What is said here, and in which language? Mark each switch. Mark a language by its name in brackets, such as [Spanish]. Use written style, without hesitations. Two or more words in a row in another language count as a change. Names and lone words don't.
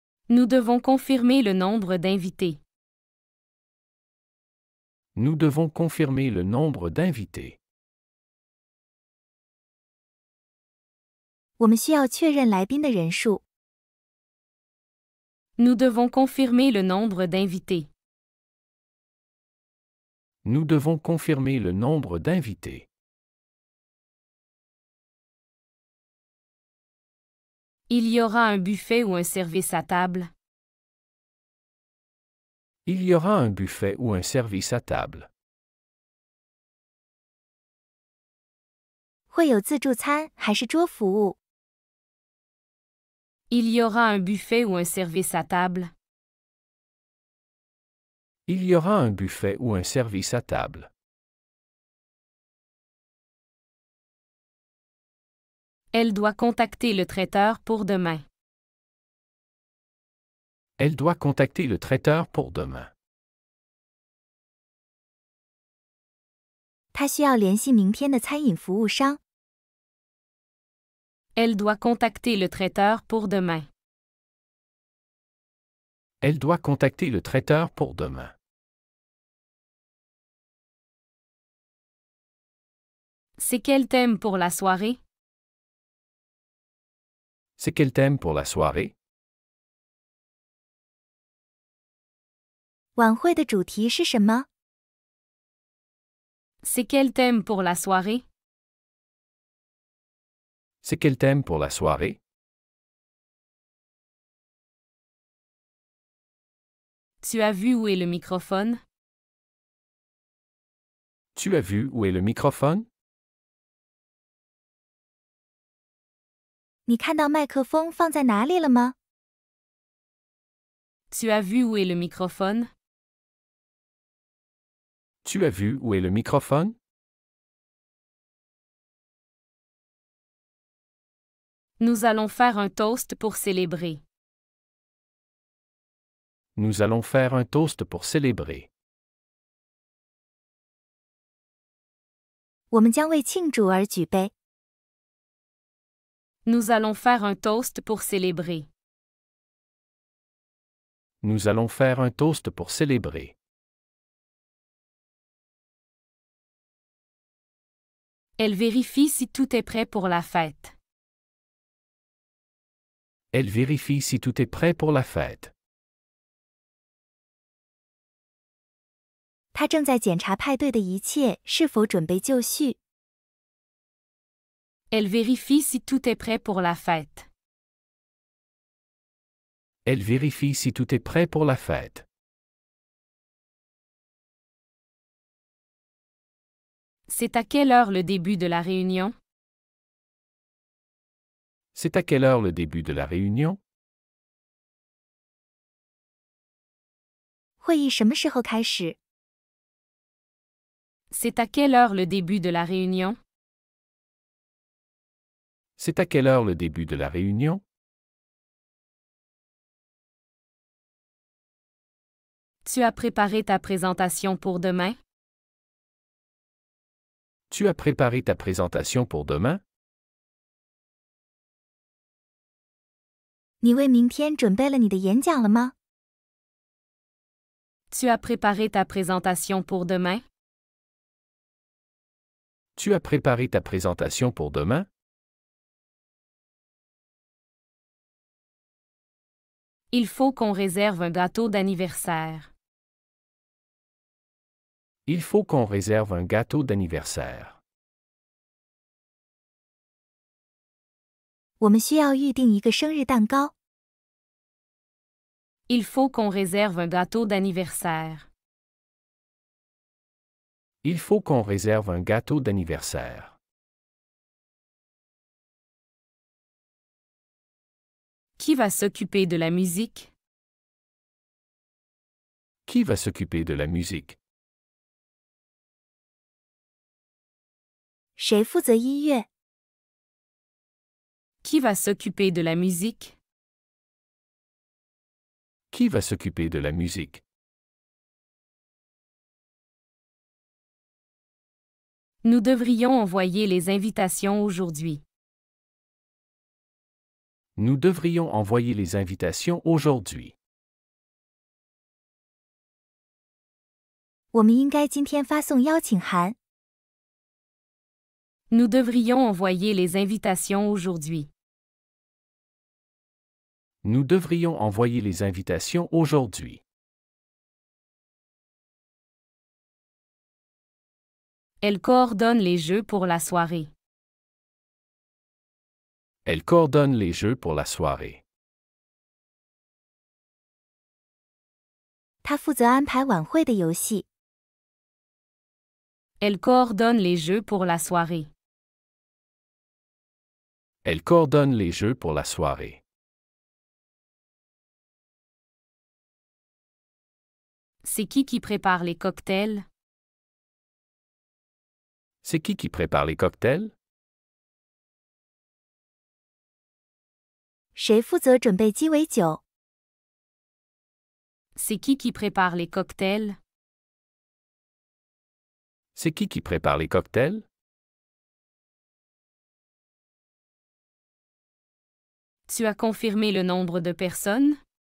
[French] Nous devons confirmer le nombre d'invités. Nous devons confirmer le nombre d'invités. [Chinese] 我们需要确认来宾的人数。 [French] Nous devons confirmer le nombre d'invités. Nous devons confirmer le nombre d'invités. Il y aura un buffet ou un service à table. Il y aura un buffet ou un service à table. [Chinese] 会有自助餐还是桌服务？ [French] Il y aura un buffet ou un service à table. Il y aura un buffet ou un service à table. Elle doit contacter le traiteur pour demain. Elle doit contacter le traiteur pour demain. [Chinese] 他需要联系明天的餐饮服务商。 [French] Elle doit contacter le traiteur pour demain. Elle doit contacter le traiteur pour demain. C'est quel thème pour la soirée? C'est quel thème pour la soirée? [Chinese] 晚会的主题是什么？ [French] C'est quel thème pour la soirée? C'est quel thème pour la soirée? Tu as vu où est le microphone? Tu as vu où est le microphone? [Chinese] 你看到麦克风放在哪里了吗？ [French] Tu as vu où est le microphone? Tu as vu où est le microphone? Nous allons faire un toast pour célébrer. Nous allons faire un toast pour célébrer. [Chinese] 我们将为庆祝而举杯。 [French] Nous allons faire un toast pour célébrer. Nous allons faire un toast pour célébrer. Elle vérifie si tout est prêt pour la fête. Elle vérifie si tout est prêt pour la fête. [Chinese] 他正在检查派对的一切是否准备就绪。 [French] Elle vérifie si tout est prêt pour la fête. Elle vérifie si tout est prêt pour la fête. C'est à quelle heure le début de la réunion? C'est à quelle heure le début de la réunion? [Chinese] 会议什么时候开始？ [French] C'est à quelle heure le début de la réunion? C'est à quelle heure le début de la réunion? Tu as préparé ta présentation pour demain? Tu as préparé ta présentation pour demain? [Chinese] 你为明天准备了你的演讲了吗？ [French] Tu as préparé ta présentation pour demain? Tu as préparé ta présentation pour demain? Il faut qu'on réserve un gâteau d'anniversaire. Il faut qu'on réserve un gâteau d'anniversaire. [Chinese] 我们需要预定一个生日蛋糕。 [French] Il faut qu'on réserve un gâteau d'anniversaire. Il faut qu'on réserve un gâteau d'anniversaire. Qui va s'occuper de la musique? Qui va s'occuper de la musique? [Chinese] 谁负责音乐？ [French] Qui va s'occuper de la musique? Qui va s'occuper de la musique? Nous devrions envoyer les invitations aujourd'hui. Nous devrions envoyer les invitations aujourd'hui. [Chinese] 我们应该今天发送邀请函。 [French] Nous devrions envoyer les invitations aujourd'hui. Nous devrions envoyer les invitations aujourd'hui. Elle coordonne les jeux pour la soirée. Elle coordonne les jeux pour la soirée. [Chinese] 他负责安排晚会的游戏。 [French] Elle coordonne les jeux pour la soirée. Elle coordonne les jeux pour la soirée. C'est qui prépare les cocktails? C'est qui prépare les cocktails? [Chinese] 谁负责准备鸡尾酒？ [French] C'est qui prépare les cocktails? C'est qui prépare les cocktails? Tu as confirmé le nombre de personnes?